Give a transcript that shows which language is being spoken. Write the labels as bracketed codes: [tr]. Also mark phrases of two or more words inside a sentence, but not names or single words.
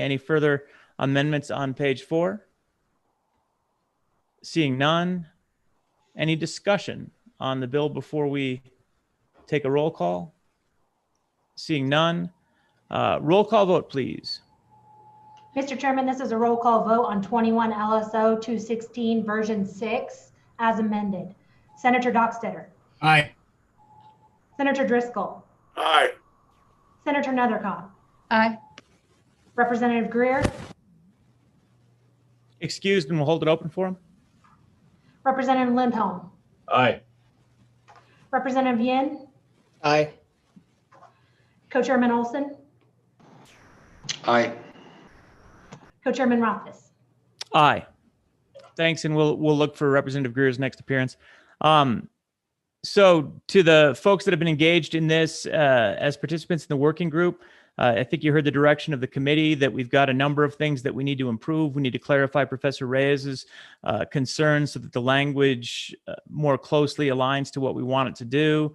[en] Any further amendments on page 4? Seeing none, any discussion on the bill before we take a roll call? Seeing none, roll call vote, please. Mr. Chairman, this is a roll call vote on 21 LSO 216 version 6 as amended. Senator Dockstader. Aye. Senator Driscoll. Aye. Senator Nethercott. Aye. Representative Greer. Excused, and we'll hold it open for him. Representative Lindholm. Aye. Representative Yin. Aye. Co-Chairman Olson. Aye. Co-Chairman Rothfuss. Aye. Thanks, and we'll look for Representative Greer's next appearance. So to the folks that have been engaged in this as participants in the working group, I think you heard the direction of the committee that we've got a number of things that we need to improve. We need to clarify Professor Reyes's concerns so that the language more closely aligns to what we want it to do.